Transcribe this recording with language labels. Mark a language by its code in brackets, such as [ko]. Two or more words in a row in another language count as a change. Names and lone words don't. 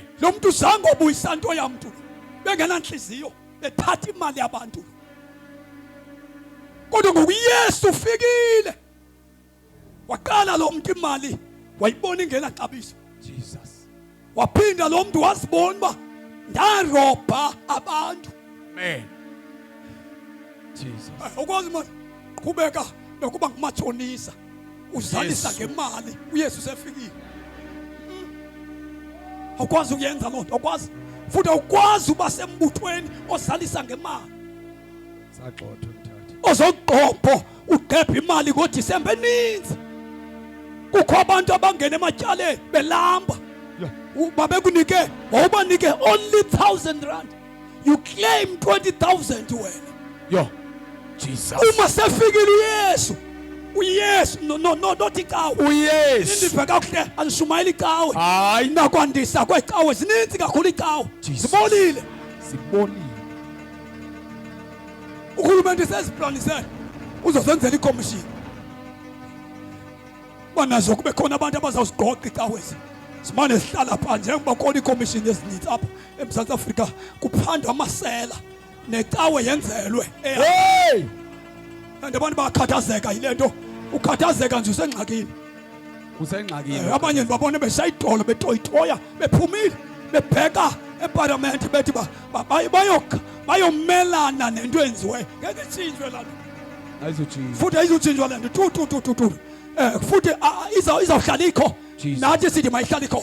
[xh] Lo muntu zange obuyisa into yamntu. Bengenanhliziyo bethatha imali yabantu. [zu] Kodwa ngokuYesu ufikile. [xh] Waqala lo muntu imali wayibona ingena xabiso. Jesus. Waphinda lo muntu wasibona ba ndarobha abantu. Amen. Jesus. [zu] Ukwazi manje qhubeka nokuba ngumatshonisa uzalisa Yesu. ngemali uYesu sefikile. Awukwazi ukuyenza loo nto awukwazi futhi awukwazi uba sembuthweni ozalisa ngemali. Sagxotha umthatha. Ozoqopho ugebha imali ngoDisemba eninzi. [xh] Kukho abantu abangena ematyaleni belamba. Babekunike wawubanike [en] only 1,000 rand. You claim 20,000 wena. [zu] Yo. Jesus. Uma sefikile uYesu not icawe. uYesu. Indibheka kuhle anishumayela icawe. Hayi. [xh] Nakwandisa kwecawe zininzi kakhulu icawe. Jesus. Sibonile. Sibonile. [zu] Uhulumende seziplanisele uzosenzela ikomishini. Banazo kube khona abantu abazawuzigoqa icawezi. [xh] Simane sihlala phansi njengoba khona ikomishini ezininzi apha eMzantsi Afrika kuphandwa amasela necawe yenzelwe. Hey! [zu] Abantu bakhathazeka yile nto. Ukhathazeka nje usengxakini. Usengxakini. Abanye babone besayidolo betoyitoya bephumile bebheka eParliament bethi bayomelana nento enziwe. Ngeke itshintshwe la nto. Ayizotshintshwa. Futhi ayizotshintshwa le nto tu. Futhi izawuhlala ikho. Jesus. Nathi sithi mayihlala ikho.